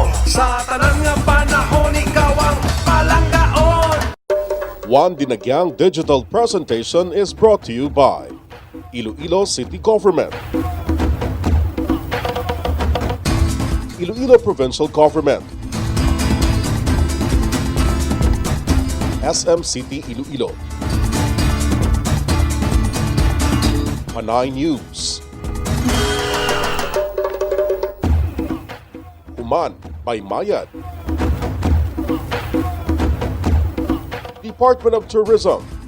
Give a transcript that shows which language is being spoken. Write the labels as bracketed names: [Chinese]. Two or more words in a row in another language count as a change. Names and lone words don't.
[Hiligaynon] Sa tanang nga panahon, ikaw ang palanggaon. [English] One Dinagyang Digital Presentation is brought to you by Iloilo City Government, Iloilo Provincial Government, SM City Iloilo, Panay News, Human by Mayad, Department of Tourism,